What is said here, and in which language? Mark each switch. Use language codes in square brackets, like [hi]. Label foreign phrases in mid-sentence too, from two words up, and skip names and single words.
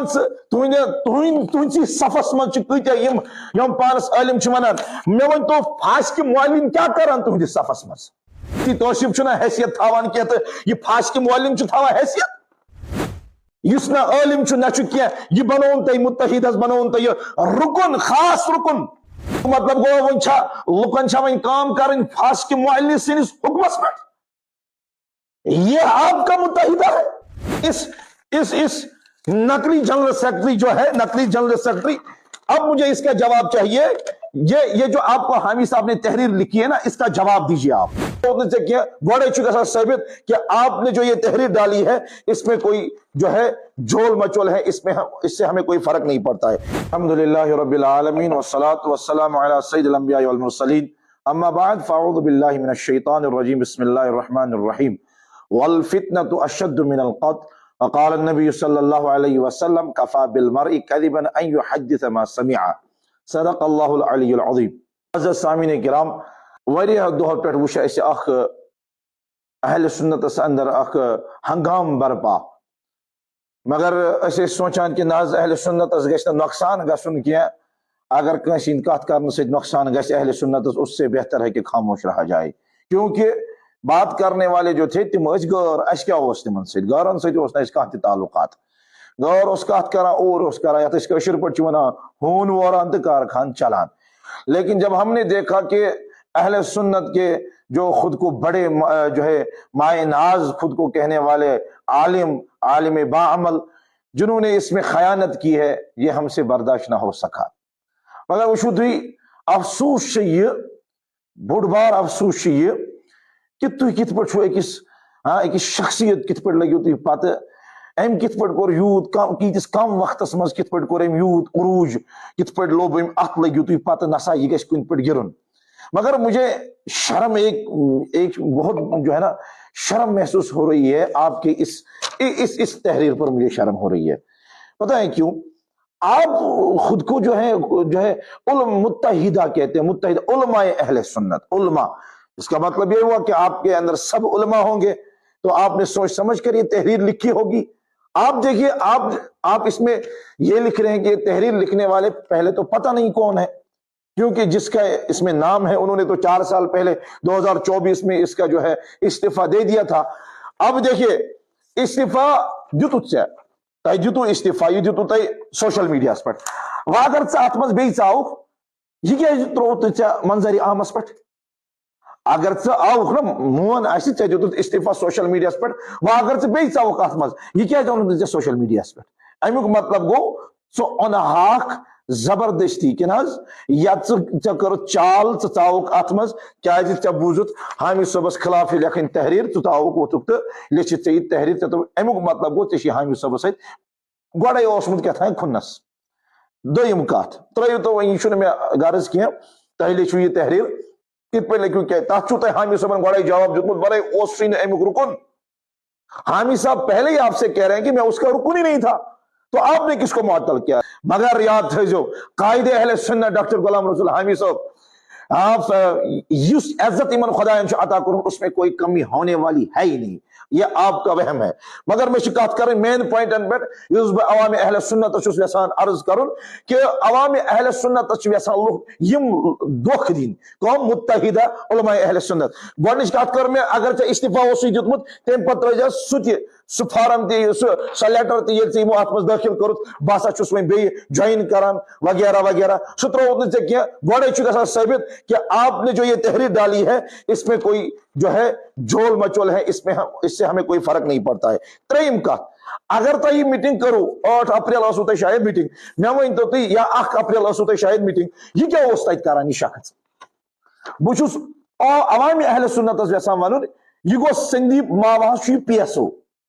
[ks] وَن تُہنٛدسٕے صفس منٛز چھِ کۭتیاہ یِم پانس عٲلم چھِ ونان مےٚ ؤنۍتو فاسقہِ معلم کیٛاہ کران تُہنٛدِس صفس منٛز توصیف چھُنہ حیثیت تھاوان کینٛہہ تہٕ یہِ فاسقہِ معلم چھُ تھاوان حیثیت یُس نہ عٲلم چھُ نہ چھُ کینٛہہ یہِ بنووُن تۄہہِ مُتحد حظ بنووُن تۄہہِ یہِ رُکُن خاص رُکُن مطلب گوٚو وۄنۍ چھا لُکن چھا وۄنۍ کٲم کرٕنۍ فاسقہِ معلم سٕنٛدِس حُکمس پٮ۪ٹھ [ur] یہ آپ کا متحدہ ہے اس نقلی جنرل سیکرٹری جو ہے نقلی جنرل سیکرٹری اب مجھے اس کا جواب چاہیے یہ جو آپ کو حامی صاحب نے تحریر لکھی ہے نا اس کا جواب دیجیے آپ [ks] گوڑے چکا [ur] ثابت کہ آپ نے جو یہ تحریر ڈالی ہے اس میں کوئی جو ہے جھول مچول ہے اس سے ہمیں کوئی فرق نہیں پڑتا ہے [ar] الحمدللہ رب العالمین والصلاة والسلام علی سید الانبیاء والمرسلین اما بعد فاعوذ باللہ من الشیطان الرجیم بسم اللہ الرحمن الرحیم والفتنة اشد من القتل وقال النبي صلى الله عليه وسلم كفى بالمرء كذبا ان يحدث ما سمع صدق الله العلی العظیم [ks] عزیز سامعین کرام واریاہ دۄہو پٮ۪ٹھ وٕچھ اَسہِ اکھ اہل سنتس اندر اکھ ہنگام برپا مگر أسۍ ٲسۍ سونچان کہ نہ حظ اہل سنتس گژھِ نہٕ نۄقصان گژھُن کینٛہہ اگر کٲنٛسہِ ہٕنٛدِ کتھ کرنہٕ سۭتۍ نۄقصان گژھِ اہل سنتس [ur] اس سے بہتر ہے کہ خاموش رہا جائے کیونکہ بات کرنے والے جو تھے [ks] تم ٲسۍ غٲر اَسہِ کیٛاہ اوس تمن سۭتۍ غٲرن سۭتۍ اوس نہٕ اَسہِ کانٛہہ تہِ تعلقات غٲر اوس کتھ کران اور اوس کران یتھ أسۍ کٲشِر پٲٹھۍ چھِ ونان ہوٗن ووران تہٕ کارخان چلان [ur] لیکن جب ہم نے دیکھا کہ اہل سنت کے جو خود کو بڑے جو ہے مائے ناز خود کو کہنے والے عالم باعمل جنہوں نے اس میں خیانت کی ہے یہ ہم سے برداشت نہ ہو [ks] سکا مگر وٕچھو تُہۍ افسوس چھُ یہِ بوٚڑ بار افسوس چھُ یہِ کہ تُہۍ کِتھ پٲٹھۍ چھُو أکِس شخصیت کِتھ پٲٹھۍ لٔگِو تُہۍ پتہٕ أمۍ کِتھ پٲٹھۍ کوٚر یوٗت کیٖتِس کم وقتس منٛز کِتھ پٲٹھۍ کوٚر أمۍ یوٗت عروٗج کِتھ پٲٹھۍ لوٚب أمۍ اتھ لٔگِو تُہۍ پتہٕ نسا یہ گژھِ کُنہِ پٲٹھۍ گِرُن [ur] مگر مجھے شرم ایک بہت جو ہے [ks] نا شرم محسوس ہو رہی ہے آپ کے اس تحریر پر مجھے شرم ہو رہی ہے پتہ ہے کیوں آپ خود کو جو ہے [ur] متحدہ کہتے ہیں متحدہ علماء اہل سنت علماء اس کا مطلب یہ ہوا کہ آپ کے اندر سب علماء ہوں گے تو آپ نے سوچ سمجھ کر یہ تحریر لکھی ہوگی آپ دیکھیے آپ اس میں یہ لکھ رہے ہیں کہ تحریر لکھنے والے پہلے تو پتہ نہیں کون ہے کیونکہ جس کا اس میں نام ہے انہوں نے تو 4 سال پہلے 2024 میں اس کا جو ہے استعفیٰ دے دیا تھا اب دیکھیے [ks] استعفیٰ دیتو استعفیٰ یہ دیتو تۄہہِ سوشل میڈیاہس پٮ۪ٹھ وۄنۍ اگر ژٕ اتھ منٛز بیٚیہِ ژاوُکھ یہِ کیٛازِ ترٛووُتھ ژےٚ منظرِ عامس پٮ۪ٹھ اگر ژٕ آوُکھ نا مون آسہِ ژےٚ دیُتُتھ استعفیٰ سوشل میڈیاہس پٮ۪ٹھ وۄنۍ اگر ژٕ بیٚیہِ ژاوُکھ اتھ منٛز یہِ کیٛازِ اوٚنُتھ نہٕ ژےٚ سوشل میڈیاہس پٮ۪ٹھ امیُک مطلب گوٚو ژٕ اوٚنہاکھ زبردستی کِنہٕ حظ یا ژےٚ کٔرٕتھ چال ژٕ ژاوُکھ اتھ منٛز کیٛازِ ژےٚ بوٗزُتھ حامد صٲبس خلاف لیکھٕنۍ تحریر ژٕ ژاوُکھ ووٚتھُکھ تہٕ لیٚچھِتھ ژےٚ یہِ تحریر ژےٚ دوٚپ امیُک مطلب گوٚو ژےٚ چھُے حامد صٲبس سۭتۍ گۄڈے اوسمُت کیٛاہتانۍ کھُنس دوٚیِم کتھ ترٛٲیِو تو وۄنۍ یہِ چھُنہٕ مےٚ غرض کینٛہہ تۄہہِ لیکھِو یہِ تحریر کِتھ پٲٹھۍ لیکھِو کیٛازِ تتھ چھُو تۄہہِ حامد صٲبن گۄڈے جواب دیُتمُت بَرے اوسُے نہٕ امیُک رُکُن [ur] حامد صاحب پہلے ہی آپ سے کہہ رہے ہیں کہ میں اس کا رکن ہی نہیں تھا تو آپ نے کس کو معطل کیا [ks] مگر یاد تھٲیزیو قائد اہل سنت ڈاکٹر غلام رسول حامد صاحب آپ یس عزت ایمن خدایان چھُ عطا کوٚرمُت [ur] اس میں کوئی کمی ہونے والی ہے ہی نہیں یہ آپ کا وہم ہے [ks] مگر میں چھِ کتھ کرٕنۍ مین پوائنٹن پٮ۪ٹھ یُس بہٕ عوامِ اہل سنتس چھُس یژھان عرض کرُن کہ عوامِ اہل سنتس چھِ یژھان لُکھ یِم دھوکہٕ دِنۍ کۄم متحدہ علماء اہل سنت گۄڈنِچ کتھ کٔر مےٚ اگر ژےٚ استعفیٰ اوسُے دیُتمُت تمہِ پتہٕ ترٛٲیزِ سُہ تہِ سُہ فارم تہِ سۄ لیٹر تہِ ییٚلہِ ژےٚ یِمو اتھ منٛز دٲخل کوٚرُتھ بہٕ ہسا چھُس وۄنۍ بیٚیہِ جویِن کران وغیرہ وغیرہ سُہ ترٛووُتھ نہٕ ژےٚ کینٛہہ گۄڈے چھُ گژھان ثٲبت کہ [ur] آپ نے جو یہ تحریر ڈالی ہے اس میں کوئی جو ہے جھول مچول ہے اس سے ہمیں کوئی فرق نہیں پڑتا ہے [ks] ترٛیِم کتھ اگر تۄہہِ یہِ میٹنگ کٔرٕو 8 اپریل ٲسوٕ تۄہہِ شاید میٹنگ مےٚ ؤنۍتو تُہۍ یا 1 اپریل ٲسوٕ تۄہہِ شاید میٹنگ یہِ کیٛاہ اوس تتہِ کران یہِ شخص بہٕ چھُس عوامِ اہل سنتس یژھان ونُن یہِ گوٚو سندیپ ماوس چھُ یہِ پی ایس او